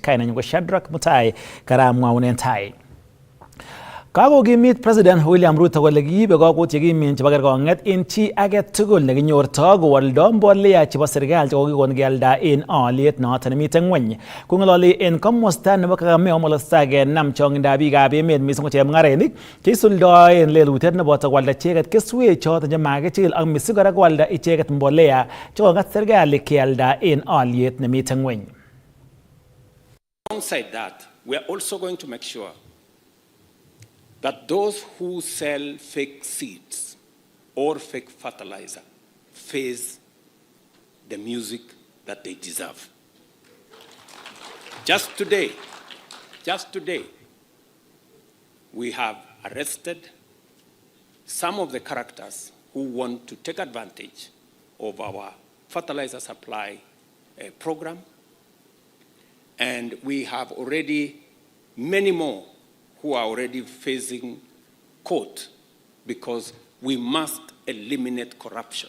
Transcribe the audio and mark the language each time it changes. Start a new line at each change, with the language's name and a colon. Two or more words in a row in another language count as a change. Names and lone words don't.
Kalenjin: Kainenyin ko Shadrack Mutai karamwaunen tai. Kakokimit President William Ruto kole kiibe kakutiet chekimen chebo kerkong'et en chi age tugul nekinyorto kowoldo mbolea chebo serikali chekokikon kealda en aliet noton nemiten ngweny. Kong'ololi en komosta nebo Kakamega komolosta kenam chong'indab biikab emet missing ko chemung'arainik cheisuldoen lelutiet neboto kwalda icheket keswek choton chemakichikil ak missing kora kwalda icheket mbolea chekokat serikali kealda en aliet nemiten ngweny.
English: Alongside that, we are also going to make sure that those who sell fake seeds or fake fertilizer face the music that they deserve. Just today, we have arrested some of the characters who want to take advantage of our fertilizer supply program, and we have already many more who are already facing court because we must eliminate corruption.